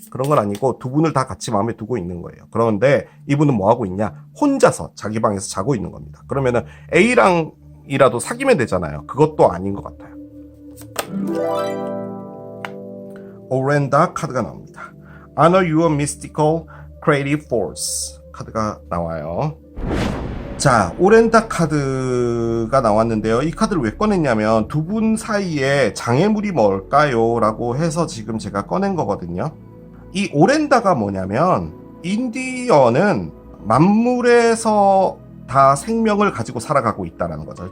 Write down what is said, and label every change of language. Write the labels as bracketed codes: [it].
[ko] 그런 건 아니고 두 분을 다 같이 마음에 두고 있는 거예요. 그런데 이분은 뭐 하고 있냐? 혼자서 자기 방에서 자고 있는 겁니다. 그러면은 A랑이라도 사귀면 되잖아요. 그것도 아닌 것 같아요. 오렌다 카드가 나옵니다. [en] Honor your mystical creative force [ko] 카드가 나와요. 자, 오렌다 카드가 나왔는데요. 이 카드를 왜 꺼냈냐면 두 분 사이에 장애물이 뭘까요? 라고 해서 지금 제가 꺼낸 거거든요. 이 오렌다가 뭐냐면 인디언은 만물에서 다 생명을 가지고 살아가고 있다는 거죠.